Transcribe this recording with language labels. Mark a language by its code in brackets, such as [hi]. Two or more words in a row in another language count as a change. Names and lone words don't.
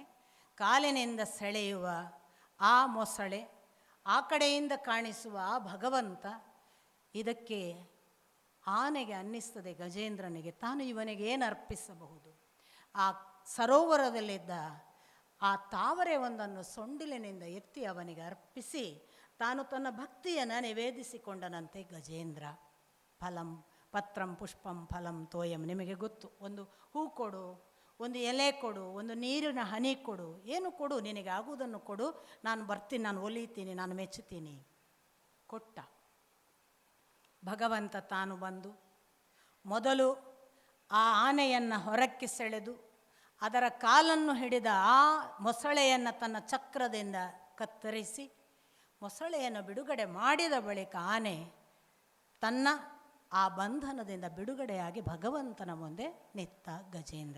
[kn] ಕಾಲಿನಿಂದ ಸೆಳೆಯುವ ಆ ಮೊಸಳೆ, ಆ ಕಡೆಯಿಂದ ಕಾಣಿಸುವ ಆ ಭಗವಂತ, ಇದಕ್ಕೆ ಆನೆಗೆ ಅನ್ನಿಸ್ತದೆ ಗಜೇಂದ್ರನಿಗೆ ತಾನು ಇವನಿಗೆ ಏನು ಅರ್ಪಿಸಬಹುದು. ಆ ಸರೋವರದಲ್ಲಿದ್ದ ಆ ತಾವರೆ ಒಂದನ್ನು ಸೊಂಡಿಲಿನಿಂದ ಎತ್ತಿ ಅವನಿಗೆ ಅರ್ಪಿಸಿ ತಾನು ತನ್ನ ಭಕ್ತಿಯನ್ನು ನಿವೇದಿಸಿಕೊಂಡನಂತೆ ಗಜೇಂದ್ರ. [sa] ಫಲಂ ಪತ್ರಂ ಪುಷ್ಪಂ ಫಲಂ ತೋಯಂ. [kn] ನಿಮಗೆ ಗೊತ್ತು, ಒಂದು ಹೂ ಕೊಡು, ಒಂದು ಎಲೆ ಕೊಡು, ಒಂದು ನೀರಿನ ಹನಿ ಕೊಡು, ಏನು ಕೊಡು, ನಿನಗೆ ಆಗುವುದನ್ನು ಕೊಡು, ನಾನು ಬರ್ತೀನಿ, ನಾನು ಒಲಿತೀನಿ, ನಾನು ಮೆಚ್ಚುತ್ತೀನಿ. ಕೊಟ್ಟ. ಭಗವಂತ ತಾನು ಬಂದು ಮೊದಲು ಆ ಆನೆಯನ್ನು ಹೊರಕ್ಕೆ ಸೆಳೆದು ಅದರ ಕಾಲನ್ನು ಹಿಡಿದ ಆ ಮೊಸಳೆಯನ್ನು ತನ್ನ ಚಕ್ರದಿಂದ ಕತ್ತರಿಸಿ ಮೊಸಳೆಯನ್ನು ಬಿಡುಗಡೆ ಮಾಡಿದ ಬಳಿಕ ಆನೆ ತನ್ನ ಆ ಬಂಧನದಿಂದ ಬಿಡುಗಡೆಯಾಗಿ ಭಗವಂತನ ಮುಂದೆ ನಿಂತ ಗಜೇಂದ್ರ.